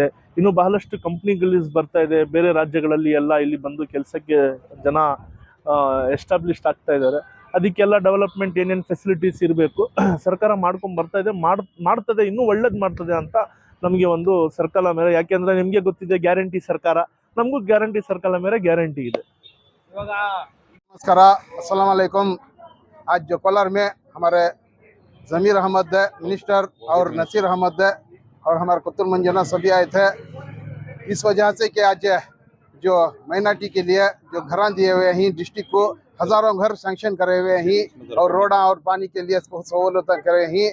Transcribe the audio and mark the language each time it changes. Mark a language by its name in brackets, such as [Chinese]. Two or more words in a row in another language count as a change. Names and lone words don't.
[Kannada] ಇನ್ನೂ ಬಹಳಷ್ಟು ಕಂಪ್ನಿಗಳು ಬರ್ತಾ ಇದೆ, ಬೇರೆ ರಾಜ್ಯಗಳಲ್ಲಿ ಎಲ್ಲ ಇಲ್ಲಿ ಬಂದು ಕೆಲಸಕ್ಕೆ ಜನ ಎಸ್ಟಾಬ್ಲಿಷ್ಡ್ ಆಗ್ತಾ ಇದ್ದಾರೆ. ಅದಕ್ಕೆಲ್ಲ ಡೆವಲಪ್ಮೆಂಟ್ ಏನೇನು ಫೆಸಿಲಿಟೀಸ್ ಇರಬೇಕು ಸರ್ಕಾರ ಮಾಡ್ಕೊಂಡು ಬರ್ತಾ ಇದೆ, ಮಾಡ್ತದೆ, ಇನ್ನೂ ಒಳ್ಳೇದು ಮಾಡ್ತದೆ ಅಂತ ನಮಗೆ ಒಂದು ಸರ್ಕಾರ ಮೇಲೆ, ಯಾಕೆಂದರೆ ನಿಮಗೆ ಗೊತ್ತಿದೆ ಗ್ಯಾರಂಟಿ ಸರ್ಕಾರ, ನಮಗೂ ಗ್ಯಾರಂಟಿ ಸರ್ಕಾರ ಮೇಲೆ ಗ್ಯಾರಂಟಿ ಇದೆ. [Hindi] नमस्कार, [Arabic] السلام عليكم. [Hindi] आज जो कोलार में हमारे जमीर अहमद मिनिस्टर और नसीर अहमद और हमारे कुतुल मंजना सभी आए थे, इस वजह से कि आज जो माइनॉरिटी के लिए जो घर दिए हुए हैं, डिस्ट्रिक्ट को हज़ारों घर सैंक्शन करे हुए हैं और रोडा और पानी के लिए सहूलत करे हैं।